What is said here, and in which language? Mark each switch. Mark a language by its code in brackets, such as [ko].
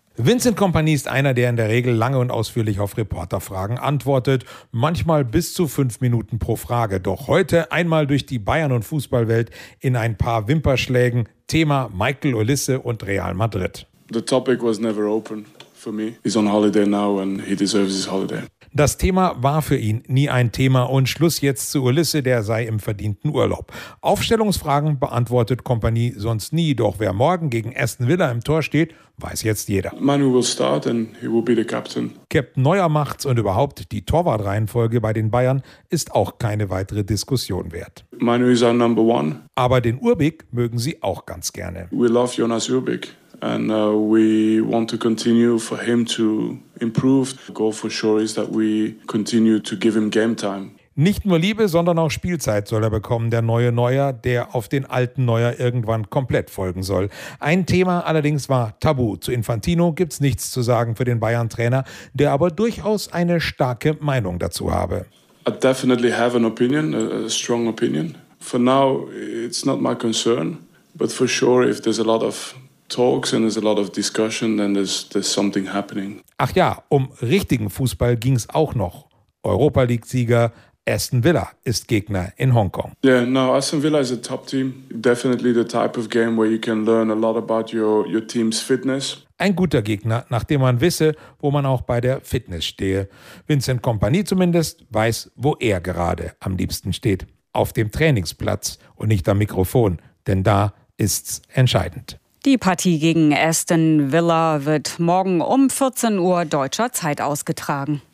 [de] Vincent Kompany ist einer, der in der Regel lange und ausführlich auf Reporterfragen antwortet. Manchmal bis zu 5 Minuten pro Frage. Doch heute einmal durch die Bayern- und Fußballwelt in ein paar Wimperschlägen. Thema Michael Olise und Real Madrid. [en] The topic was never open for me. He's on holiday now and he deserves his holiday. [de] Das Thema war für ihn nie ein Thema und Schluss jetzt zu Ulisse, der sei im verdienten Urlaub. Aufstellungsfragen beantwortet Kompanie sonst nie, doch wer morgen gegen Aston Villa im Tor steht, weiß jetzt jeder. [en] Manu will start and he will be the captain. [de] Captain Neuer macht's und überhaupt die Torwartreihenfolge bei den Bayern ist auch keine weitere Diskussion wert. [en] Manu is our number one. [de] Aber den Urbik mögen sie auch ganz gerne. [en] We love Jonas Urbik. And we want to continue for him to improve. The goal for sure is that we continue to give him game time. [de] Nicht nur Liebe, sondern auch Spielzeit soll er bekommen, der neue Neuer, der auf den alten Neuer irgendwann komplett folgen soll. Ein Thema allerdings war tabu. Zu Infantino gibt's nichts zu sagen für den Bayern-Trainer, der aber durchaus eine starke Meinung dazu habe. [en] I definitely have an opinion, a strong opinion. For now, it's not my concern, but for sure, if there's a lot of talks and there's a lot of discussion, then there's something happening. [de] Ach ja, um richtigen Fußball ging's auch noch. Europa League-Sieger Aston Villa ist Gegner in Hongkong. [en] Yeah, no, Aston Villa is a top team. Definitely the type of game where you can learn a lot about your team's fitness. [de] Ein guter Gegner, nachdem man wisse, wo man auch bei der Fitness stehe. Vincent Kompany zumindest weiß, wo er gerade am liebsten steht. Auf dem Trainingsplatz und nicht am Mikrofon, denn da ist's entscheidend. Die Partie gegen Aston Villa wird morgen um 14 Uhr deutscher Zeit ausgetragen.